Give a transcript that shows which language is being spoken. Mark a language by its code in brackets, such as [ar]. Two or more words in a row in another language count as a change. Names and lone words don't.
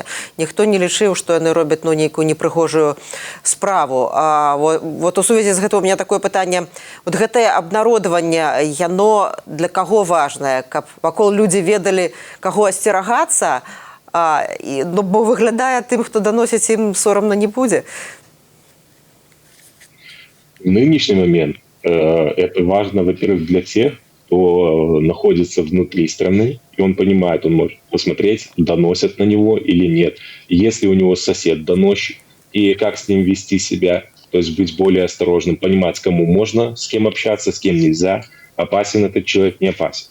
[be] Ніхто не лічыў, што яны робяць нейкую непрыгожую справу. Вот у сувязі з гэтым [ru] у меня такое [be] пытанне. Вот гэтае абнародаванне, яно для каго важнае? Каб вакол людзі ведалі, каго асцерагацца, бо выглядае тым, хто даносіць, ім сорамна не будзе. [ru] В нынешний момент это важно, во-первых, для тех, кто находится внутри страны, и он понимает, он может посмотреть, доносят на него или нет. Если у него сосед доносчик, и как с ним вести себя, то есть быть более осторожным, понимать, кому можно, с кем общаться, с кем нельзя, опасен этот человек, не опасен.